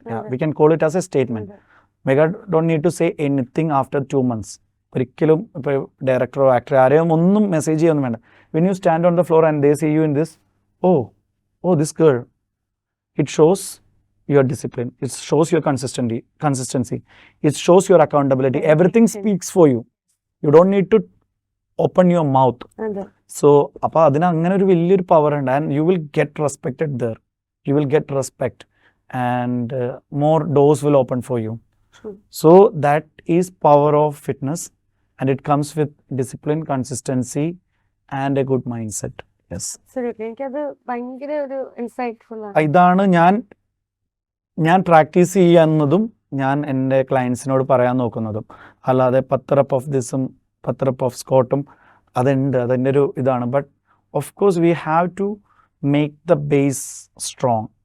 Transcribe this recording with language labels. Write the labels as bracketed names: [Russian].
[English] Yeah, we can call it as a statement. Megha don't need to say anything after 2 months. [Malayalam] ഒരിക്കലും ഇപ്പോൾ ഡയറക്ടറോ ആക്ടറോ ആരെയും ഒന്നും message ചെയ്യൊന്നും വേണ്ട. [English] When you stand on the floor and they see you in this, oh this girl, it shows your discipline, it shows your consistency, it shows your accountability. Everything speaks for you. You don't need to open your mouth. So [Malayalam] അപ്പോൾ അതിന് അങ്ങനെ ഒരു വലിയൊരു power ഉണ്ട്. [English] And you will get respected there, you will get respect and more doors will open for you. So that is power of fitness, and it comes with discipline, consistency and a good mindset. Yes, absolutely. [Malayalam] എനിക്കത് ഭയങ്കര ഒരു insightful ആണ്. ഇതാണ് ഞാൻ practice ചെയ്യുന്നതും ഞാൻ എൻ്റെ ക്ലയൻസിനോട് പറയാൻ നോക്കുന്നതും. അല്ലാതെ [English] 10 rep of thisഉം 10 rep of squatഉം [Malayalam] അതുണ്ട്, അതിൻ്റെ ഒരു ഇതാണ്. [English] But of course we have to make the base strong.